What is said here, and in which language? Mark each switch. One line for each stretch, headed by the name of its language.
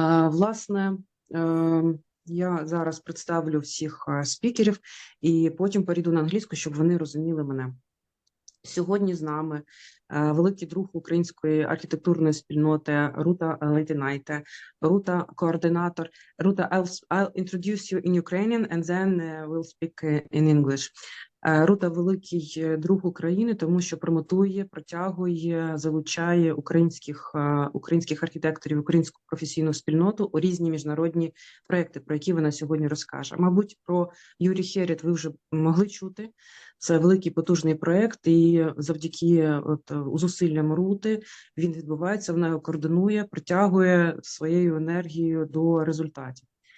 Ukrainian: Власне, я зараз представлю всіх спікерів і потім перейду на англійську, щоб вони розуміли мене. Сьогодні з нами великий друг української архітектурної спільноти Рута Лейтенайте, Рута координатор.
English: Рута, I'll introduce you in Ukrainian and then we'll speak in English.
Ukrainian: Рута великий друг України, тому що промотує, протягує, залучає українських архітекторів, українську професійну спільноту у різні міжнародні проекти, про які вона сьогодні розкаже. Мабуть, про Юрій Херет ви вже могли чути. Це великий потужний проект, і завдяки зусиллям Рути він відбувається, вона його координує, притягує своєю енергією до результатів.